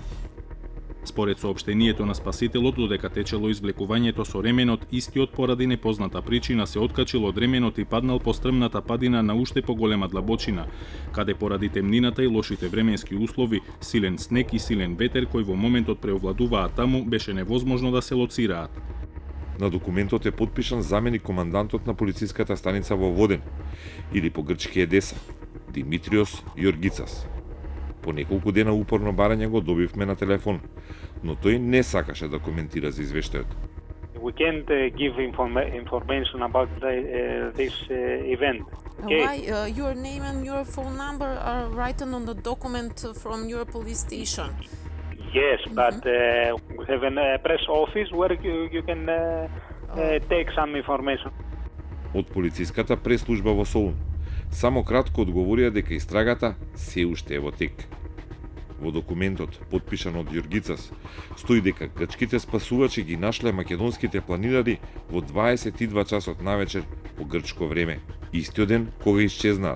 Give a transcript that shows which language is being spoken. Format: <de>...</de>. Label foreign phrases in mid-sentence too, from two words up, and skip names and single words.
<mk>Според соопштението на спасителот, додека течело извлекувањето со ременот, истиот поради непозната причина се откачил од ременот и паднал по стрмната падина на уште поголема длабочина, каде поради темнината и лошите временски услови, силен снег и силен ветер кој во моментот преовладуваат таму, беше невозможно да се лоцираат. На документот е потпишан заменик командантот на полициската станица во Воден, или по грчки Едеса, Димитриос Јоргицас. По неколку дена упорно барање го добивме на телефон, но тој не сакаше да коментира за извештајот.</mk> <en>We can't give information about this event. Okay? Why your name and your phone number are written on the document from your police station? Yes, but we have a press office where you can take some information.</en> <mk>Од полициската прес-служба во Солун само кратко одговорија дека истрагата се уште е во тек. Во документот, потпишан од Јоргицас, стои дека грчките спасувачи ги нашле македонските планинари во 22 часот навечер по грчко време, истиот ден кога исчезнаат.</mk>